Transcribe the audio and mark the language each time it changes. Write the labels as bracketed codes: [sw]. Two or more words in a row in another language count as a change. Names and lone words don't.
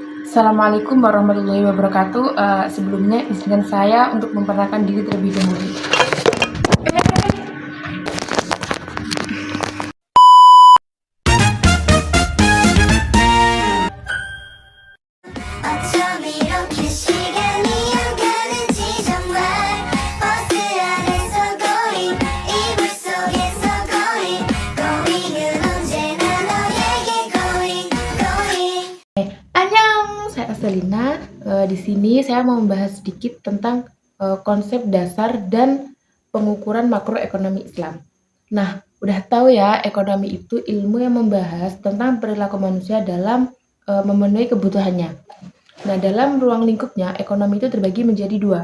[id] Assalamualaikum warahmatullahi wabarakatuh. Sebelumnya izinkan saya untuk memperkenalkan diri terlebih dahulu. [ko] 어쩜 이렇게 시간이 안 가는지 정말 버스 안에서 고잉 이불 속에서 고잉은 언제나 너에게 고잉 [id] Annyeong, saya Selina. Di sini saya mau membahas sedikit tentang konsep dasar dan pengukuran makroekonomi Islam. Nah, udah tahu ya, ekonomi itu ilmu yang membahas tentang perilaku manusia dalam memenuhi kebutuhannya. Nah, dalam ruang lingkupnya, ekonomi itu terbagi menjadi dua.